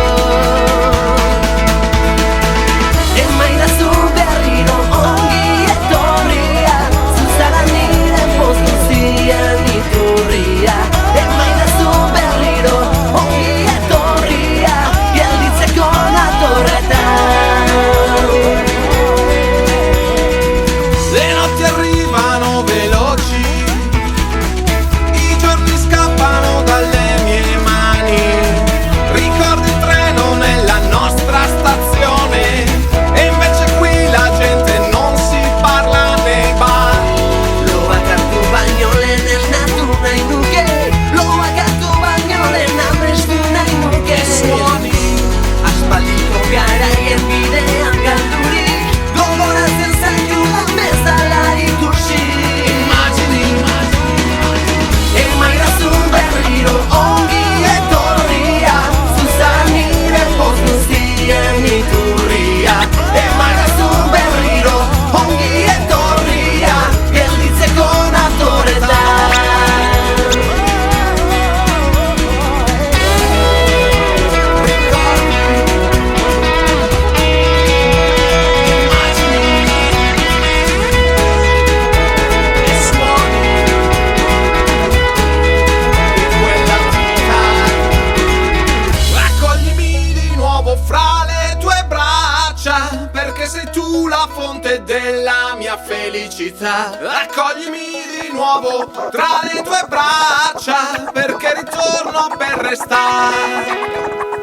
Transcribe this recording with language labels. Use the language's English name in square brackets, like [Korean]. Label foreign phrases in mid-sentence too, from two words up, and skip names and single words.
[Basque] Emaidazu berriro ongi etorria Zuzara nire poz guztian iturria Emaidazu berriro ongi etorria Gelditzeko natorretan [Italian] Le notti arrivano veloci, i giorni scappano dalle mie mani. Ricordo il treno nella nostra stazione e invece qui la gente non si parla nei bar. [Basque] Lo bakartu baino lehen natu nahi nuke Lo bakartu baino lehen amestu nahi nuke [Italian] Suoni, [Basque] Aspaldiko garaien bidean galdurik Gogoratzen zaitudan bezala ikusi [Italian] immagini, [Basque] Emaidazu berriro ongi etorria Zuzara nire poz guztien iturria Emaidazu berriro ongi etorria Gelditzeko natorretan [Italian] e suoni di quella vita. Raccoglimi di nuovo fra le tue braccia, perché sei tu la fonte della mia felicità. Raccoglimi di nuovo tra le tue braccia, perché ritorno per restare.